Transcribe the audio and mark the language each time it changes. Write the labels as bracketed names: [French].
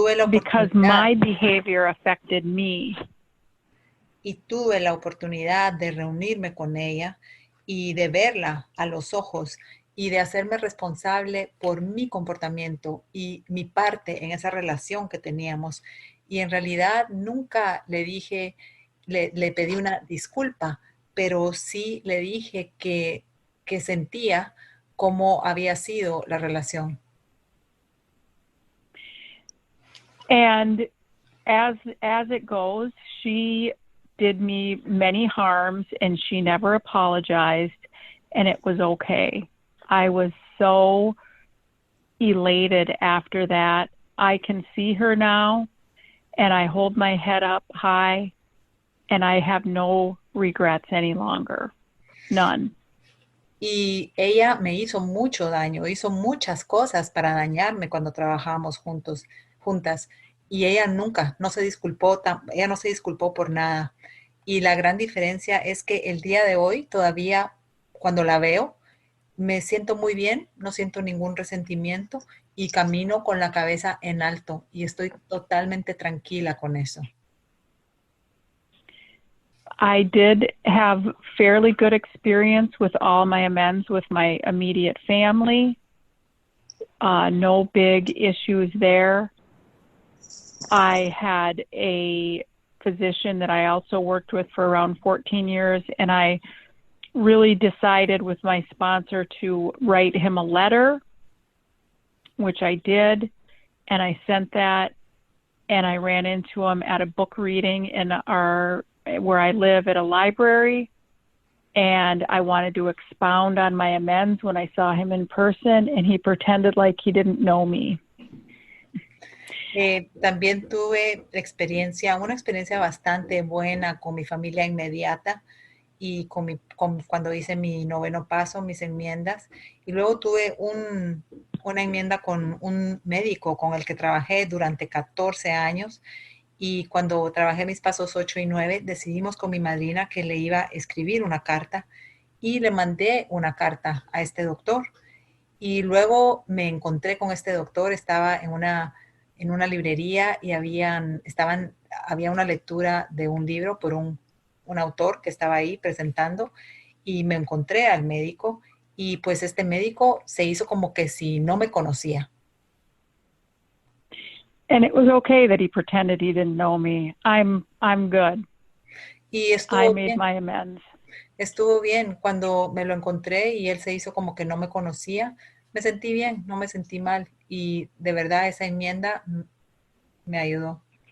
[English] Because my behavior affected me. [Spanish] Y tuve la oportunidad de reunirme con ella y de verla a los ojos y de hacerme responsable por mi comportamiento y mi parte en esa relación que teníamos. Y en realidad nunca le dije, le pedí una disculpa, pero sí le dije que sentía cómo había sido la relación. [English] And as it goes, she did me many harms and she never apologized, and it was okay. I was so elated after that. I can see her now and I hold my head up high and I have no regrets any longer. None. [Spanish] Y ella me hizo mucho daño, hizo muchas cosas para dañarme cuando trabajábamos juntas. Y ella no se disculpó por nada. Y la gran diferencia es que el día de hoy todavía cuando la veo, me siento muy bien, no siento ningún resentimiento y camino con la cabeza en alto y estoy totalmente tranquila con eso. [English] I did have fairly good experience with all my amends with my immediate family. No big issues there. I had a physician that I also worked with for around 14 years, and I really decided with my sponsor to write him a letter, which I did, and I sent that, and I ran into him at a book reading in where I live at a library, and I wanted to expound on my amends when I saw him in person, and he pretended like he didn't know me. [Spanish] También tuve una experiencia bastante buena con mi familia inmediata y cuando hice mi 9º paso, mis enmiendas. Y luego tuve una enmienda con un médico con el que trabajé durante 14 años. Y cuando trabajé mis pasos 8 y 9, decidimos con mi madrina que le iba a escribir una carta y le mandé una carta a este doctor. Y luego me encontré con este doctor, estaba en una librería y había una lectura de un libro por un autor que estaba ahí presentando y me encontré al médico y pues este médico se hizo como que si no me conocía. [English] And it was okay that he pretended he didn't know me. I'm good. [Spanish] Y [English] I made my amends. [Spanish] Estuvo bien cuando me lo encontré y él se hizo como que no me conocía. Me sentí bien, no me sentí mal. Y de verdad esa enmienda me ayudó.